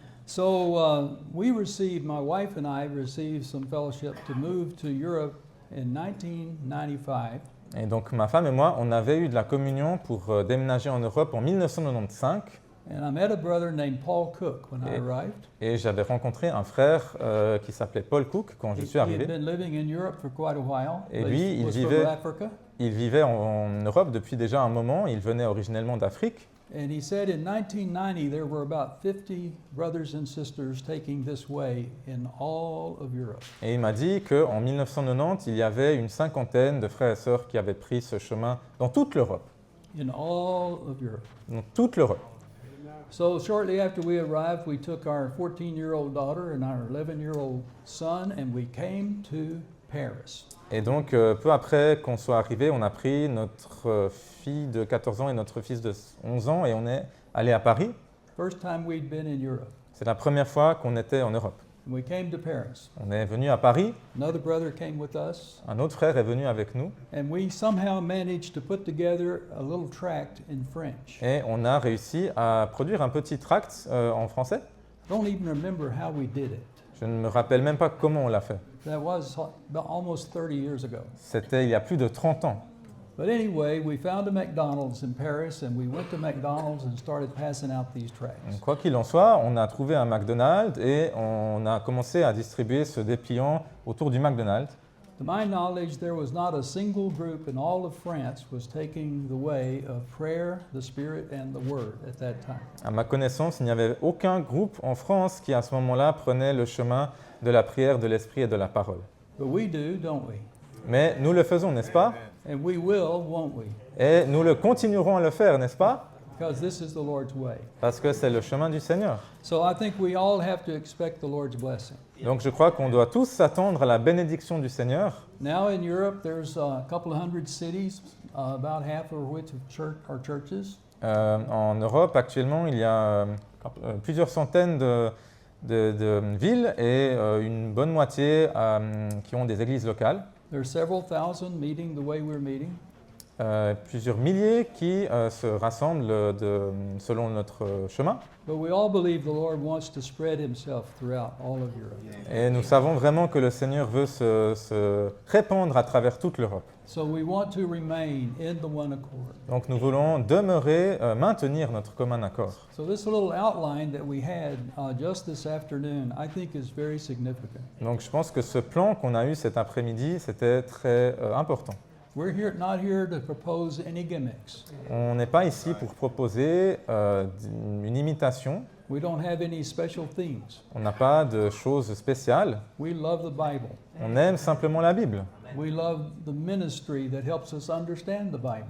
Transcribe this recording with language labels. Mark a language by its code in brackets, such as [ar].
[en] So my wife and I received some fellowship to move to Europe in 1995. [fr] Et donc ma femme et moi, on avait eu de la communion pour déménager en Europe en 1995. [en] And I met a brother named Paul Cook when I arrived. [fr] Et j'avais rencontré un frère qui s'appelait Paul Cook quand je suis [en] He [fr] arrivé. [en] had been living in Europe for quite a while. [fr] Et [en] but [fr] lui, [en] he [fr] il [en] was from [fr] vivait, [en] Africa. [fr] il vivait en Europe depuis déjà un moment. Il venait originellement d'Afrique. [en] And he said in 1990 there were about 50 brothers and sisters taking this way in all of Europe. [fr] Et il m'a dit qu'en 1990, il y avait une cinquantaine de frères et sœurs qui avaient pris ce chemin dans toute l'Europe. [en] In all of Europe. [fr] Dans toute l'Europe. [en] So shortly after we arrived, we took our 14-year-old daughter and our 11-year-old son and we came to Paris. [fr] Et donc, peu après qu'on soit arrivé, on a pris notre fille de 14 ans et notre fils de 11 ans et on est allé à Paris. [en] First time we'd been in Europe. [fr] C'est la première fois qu'on était en Europe. [en] And we came to Paris. [fr] On est venu à Paris. [en] Another brother came with us. [fr] Un autre frère est venu avec nous. [en] And we somehow managed to put together a little tract in French. [fr] Et on a réussi à produire un petit tract en français. [en] I don't even remember how we did it. [fr] Je ne me rappelle même pas comment on l'a fait. [en] That was almost 30 years ago. [fr] C'était il y a plus de 30 ans. [en] But anyway, we found a McDonald's in Paris and we went to McDonald's and started passing out these tracts. [fr] Quoi qu'il en soit, on a trouvé un McDonald's et on a commencé à distribuer ce dépliant autour du McDonald's. [en] To my knowledge, there was not a single group in all of France was taking the way of prayer, the Spirit, and the Word at that time. [fr] À ma connaissance, il n'y avait aucun groupe en France qui à ce moment-là prenait le chemin de la prière, de l'esprit et de la parole. [en] But we do, don't we? [fr] Mais nous le faisons, n'est-ce pas? [en] And we will, won't we? [fr] Et nous le continuerons à le faire, n'est-ce pas? [en] Because this is the Lord's way. [fr] Parce que c'est le chemin du Seigneur. [en] So I think we all have to expect the Lord's blessing. [fr] Donc je crois qu'on doit tous s'attendre à la bénédiction du Seigneur. [en] Now in Europe, there's a couple of hundred cities, about half of which are churches. [fr] En Europe, actuellement, il y a plusieurs centaines de villes et une bonne moitié qui ont des églises locales. [en] There are several thousand meeting the way we're meeting. [fr] Plusieurs milliers qui se rassemblent selon notre chemin. [en] But we all believe the Lord wants to spread Himself throughout all of Europe. [fr] Et nous savons vraiment que le Seigneur veut se répandre à travers toute l'Europe. [en] So we want to remain in the one accord. [fr] Donc nous voulons demeurer, maintenir notre commun accord. [en] So this little outline that we had just this afternoon, I think is very significant. [fr] Donc je pense que ce plan qu'on a eu cet après-midi, c'était très important. [en] We're not here to propose any gimmicks. [fr] On n'est pas ici pour proposer une imitation. [en] We don't have any special themes. [fr] On n'a pas de choses spéciales. [en] We love the Bible. [fr] On aime simplement la Bible. [en] We love the ministry that helps us understand the Bible.